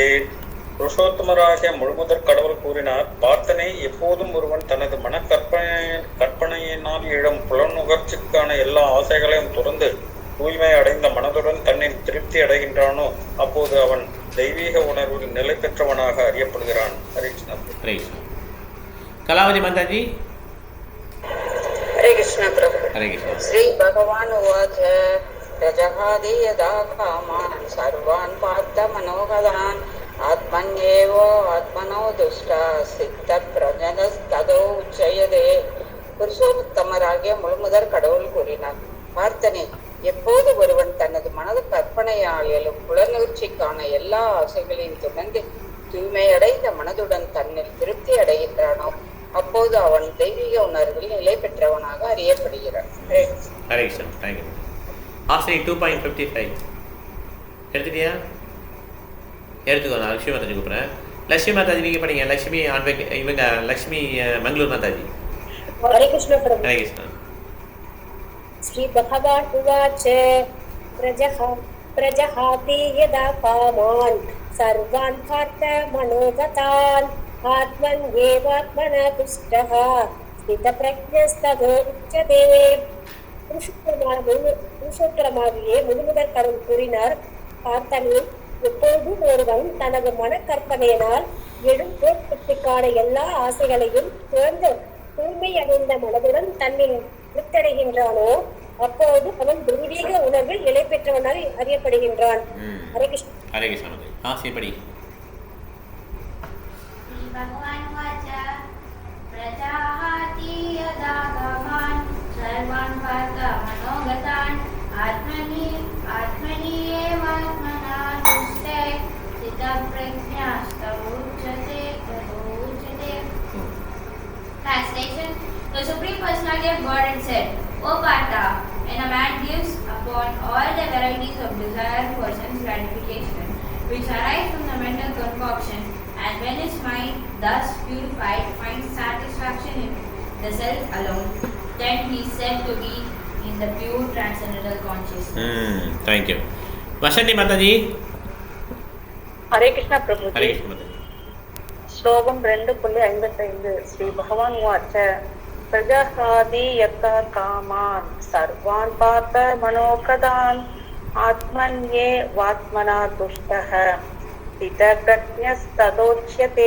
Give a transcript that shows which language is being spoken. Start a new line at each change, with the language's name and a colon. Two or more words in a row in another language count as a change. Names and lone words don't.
Tamil: புருஷோத்தமராகிய முழுமுதற் கடவுள் கூறினார், பார்த்தனே, எப்போதும் ஒருவன் தனது கற்பனையினால் எழும் புலனுகர்ச்சிக்கான எல்லா ஆசைகளையும் துறந்து தூய்மை அடைந்த மனதுடன் தன்னில் திருப்தி அடைகின்றானோ அப்போது அவன் தெய்வீக உணர்வில் நிலை பெற்றவனாக அறியப்படுகிறான். ஹரே கிருஷ்ணா. ஹரே கிருஷ்ணா. கலாவதி மாதாஜி.
Sanskrit: कृष्ण प्रभु हरे कृष्ण श्री भगवान उवाच प्रजहादि यदा कामान् सर्वान् पार्थ मनोगतान् आत्मन्येव आत्मनो दुष्टा सिद्ध प्रजनस्तदो उच्यते
Tamil: புருஷோத்தமராகிய முழுமுதற் கடவுள் கூறினார், பார்த்தனே, எப்போது ஒருவன் தனது மனது கற்பனையாலும் புலனூர்ச்சிக்கான எல்லா ஆசைகளையும் துறந்து தூய்மையடைந்த மனதுடன் தன்னில் திருப்தி அடைகின்றானோ அப்போது அவன் தெய்வீக உணர்வில் நிலை பெற்றவனாக அறியப்படுகிறான். ஹரே கிருஷ்ணா. தேங்க்யூ. ஆசிரியர் 2.55 எடுத்துட்டியா? எடுத்துக்கோ. நான் லட்சுமி மாதாஜி கூப்பிட்றேன். லட்சுமி மாதாஜி நீங்கள் படிங்க. லட்சுமி இவங்க லட்சுமி மங்களூர் மாதாஜி.
Sanskrit: हरे कृष्ण प्रभु. हरे कृष्ण. श्री भगवान उवाच प्रजहाति यदा कामान् सर्वान् पार्थ मनोगतान् आत्मन्येवात्मना तुष्टः स्थितप्रज्ञस्ततो उच्यते.
Tamil: புருஷோத்தரமாகிய முழுமுதற் கடவுள் கூறினார், பார்த்தனே, எப்போதும் ஒருவன் தனது மனக்கற்பனையினால் எழும் தோற்றத்திற்கான எல்லா ஆசைகளையும் துறந்து தூய்மை அடைந்த மனதுடன் தன்னில் திருப்தடைகின்றானோ அப்போது அவன் தெய்வீக உணர்வில் நிலை பெற்றவனாக அறியப்படுகின்றான். ஹரே கிருஷ்ண. ஹரே கிருஷ்ண. படி.
Sanskrit: भगवान् वाच प्रजाहाति यदा कामान् सर्वान् पार्थ मनोगतान् आत्मनि एवात्मना तुष्टे स्थितप्रज्ञस्तमुच्यते.
English: Translation: The Supreme Personality of Godhead said, O Partha, when a man gives upon all the varieties of desire for sense gratification which arise from the mental concoction, and when his mind, thus purified, finds satisfaction in the self alone, then he is said to be in the pure transcendental consciousness. Thank you. Vasanti Mataji.
Tamil: ஹரே கிருஷ்ணா பிரபு. ஹரே கிருஷ்ண மாதாஜி. ஸ்லோகம் 2.55.
Sanskrit: श्री भगवान् वाच प्रजहाति यदा कामान् सर्वान् पार्थ मनोगतान् आत्मन्ये वात्मना तुष्टः स्थितप्रज्ञस्ततोच्यते.